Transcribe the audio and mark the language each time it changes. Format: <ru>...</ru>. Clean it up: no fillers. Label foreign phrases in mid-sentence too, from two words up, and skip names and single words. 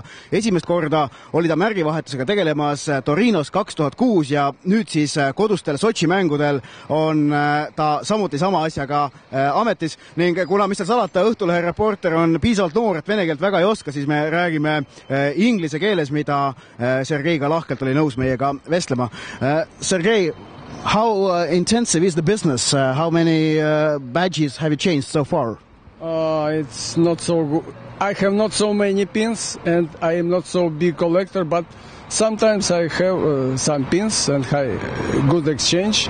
<et>Esimest korda oli ta märgivahetusega tegelemas Torinos 2006 ja nüüd siis kodustel Sotši mängudel on ta samuti sama asjaga ametis ning kuna mis tal salata, Õhtulehe reporter on piisavalt noor, et vene keelt väga ei oska, siis me räägime inglise keeles, mida Sergei ka lahkelt oli nõus meiega vestlema.</et> <en>Sergei, how intensive is the business? How many badges have you changed so far? It's not so good. I have not so many pins and I am not so big collector, but Sometimes I have some pins and good exchange.</en>